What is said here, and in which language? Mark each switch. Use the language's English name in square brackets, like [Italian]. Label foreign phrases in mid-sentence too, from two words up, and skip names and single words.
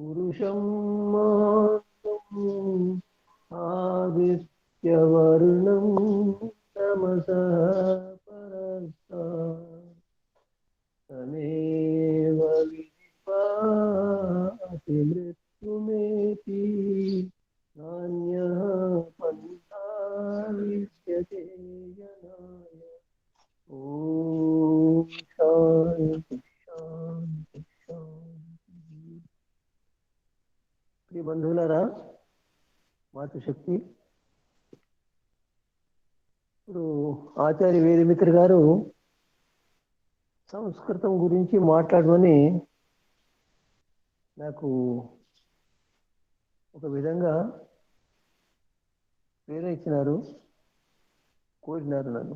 [Sanskrit] उषं मातरम् आदित्यवर्णं तमसः परस्तात् तमेव विदित्वाति मृत्युमेति नान्यः पन्था विद्यते जनाय। ॐ शान्ति शान्ति शान्ति। [Telugu] प्रिय బంధువులారా, మాతృశక్తి ఇప్పుడు ఆచార్య వేదమిత్ర గారు సంస్కృతం గురించి మాట్లాడమని నాకు ఒక విధంగా ప్రేరేపించినారు, కోరినారు నన్ను.